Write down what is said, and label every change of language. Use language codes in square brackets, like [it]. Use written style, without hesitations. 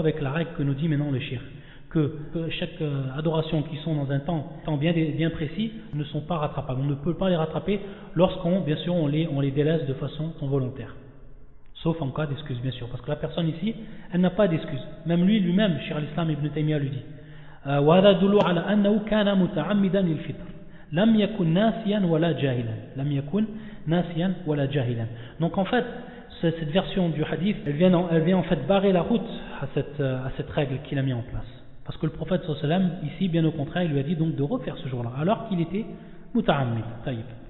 [fr] Avec la règle que nous dit maintenant le shirk. Que chaque adoration qui sont dans un temps bien précis ne sont pas rattrapables. On ne peut pas les rattraper lorsqu'on, bien sûr, on les délaisse de façon involontaire. Sauf en cas d'excuse, bien sûr. Parce que la personne ici, elle n'a pas d'excuse. Même lui-même, Cheikh al-Islam ibn Taymiyyah lui dit. [ar] وهذا دلو على أنه كان متعمدا للفطر لم يكن ناسيا ولا جاهلا لم يكن ناسيا ولا جاهلا. [fr] Donc en fait cette version du hadith elle vient en fait barrer la route à cette règle qu'il a mis en place, parce que le prophète sallallahu alayhi wa sallam ici bien au contraire il lui a dit donc de refaire ce jour-là alors qu'il était [ar] متعمد. طيب.